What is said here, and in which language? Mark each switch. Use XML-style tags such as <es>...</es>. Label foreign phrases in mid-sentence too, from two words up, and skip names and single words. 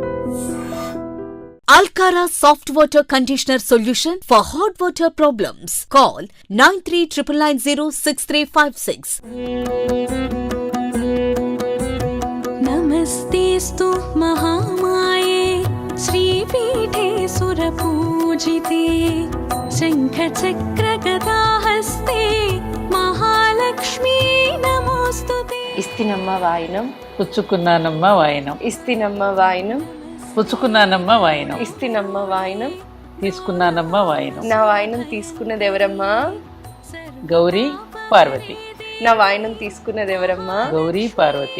<en>Alcara Soft Water Conditioner Solution for Hot Water Problems. Call 9399906356.</en> <sa>नमस्तेस्तु महामाये श्रीपीठे सुरपूजिते शङ्खचक्रगदाहस्ते महालक्ष्मी नमोस्तुते।</sa> <te>ఇస్తినమ్మ వాయినం పుచ్చుకున్నానమ్మ వాయనం, ఇస్తినమ్మ వాయినం పుచ్చుకున్నానమ్మ వాయనం, ఇస్తినమ్మ వాయినం తీసుకున్నానమ్మ వాయనం. నా వాయినం తీసుకున్నది ఎవరమ్మా? గౌరీ పార్వతి, నా వాయినం తీసుకున్నది ఎవరమ్మా? గౌరీ పార్వతి,</te>